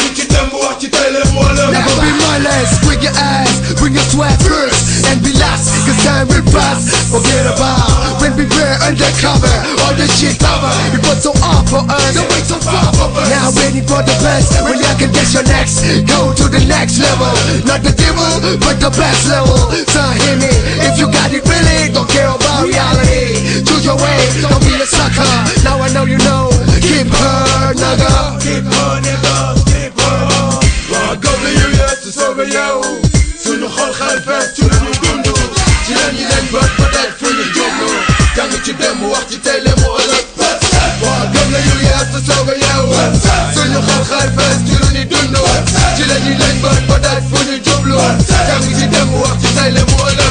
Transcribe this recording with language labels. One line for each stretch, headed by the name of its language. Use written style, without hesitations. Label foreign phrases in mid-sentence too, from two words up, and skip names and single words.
English: never be mindless, bring your ass, bring your sweat first, and be last, cause time will pass, forget about, when we were undercover, all the shit cover, it was so off for us, so wait so far for us, now waiting for the best, when you can guess your next, go to the next level, not the devil, but the best level. So hear me, if you got it really, don't care about reality. Choose your way, don't be a sucker. Now I know you know. Keep her, nigga. Keep her, nigga. Keep her.
Wolof: Waa gëm la yu yees te soobee yow. Suñu xol xel fees ci lu ñu dund. Ci la ñu leen bët ba daj fu ñu jublu. Jàng ci démb wax ci tey le mu ëllëg. Waa gëm la yu yees te soobee yow. Suñu xol xel fees ci lu ñu dund. Ci la ñu leen bët ba daj fu ñu jublu. Jàng ci démb wax ci tey le mu ëllëg.